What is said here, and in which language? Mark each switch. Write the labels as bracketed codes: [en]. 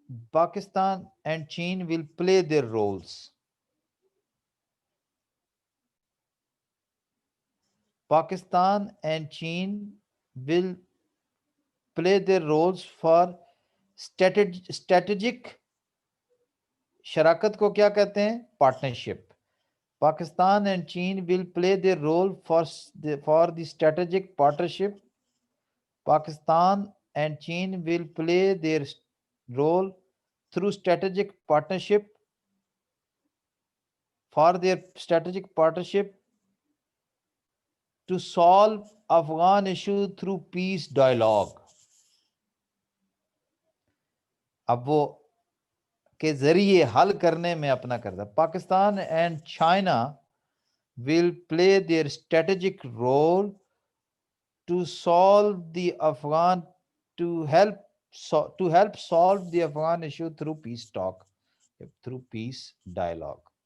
[en] Pakistan and چین will play their roles. Pakistan and چین will play their roles for strategic [ur] شراکت کو کیا کہتے ہیں؟ [en] Partnership. Pakistan and چین will play their role for the strategic partnership. Pakistan and چین will play their role through strategic partnership for their strategic partnership to solve Afghan issue through peace dialogue. [ur] اب وہ کے ذریعے حل کرنے میں اپنا کردار. [en] Pakistan and China will play their strategic role to solve the Afghan to help solve the Afghan issue through peace talk through peace dialogue.